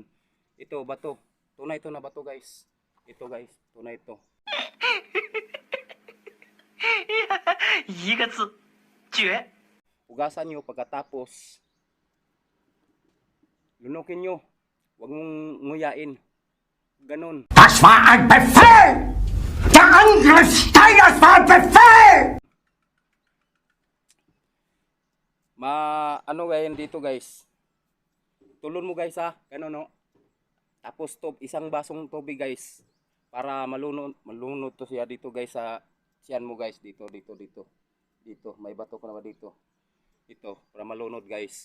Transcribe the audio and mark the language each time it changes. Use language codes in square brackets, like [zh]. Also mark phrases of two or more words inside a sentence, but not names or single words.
[tl] Ito bato. Tunay to na bato guys. Ito guys, tunay to. Hugasan nyo pagkatapos. Lunukin nyo. Huwag mong nguyain. Ganon. [de] Das war ein Befehl! Der Angriffssteiger war ein Befehl! [tl] Ano ngayon dito guys, tulon mo guys gano'n no, tapos isang basong tubig guys, para malunod to siya dito guys sa tiyan mo guys, dito may bato ka na ba dito, para malunod guys.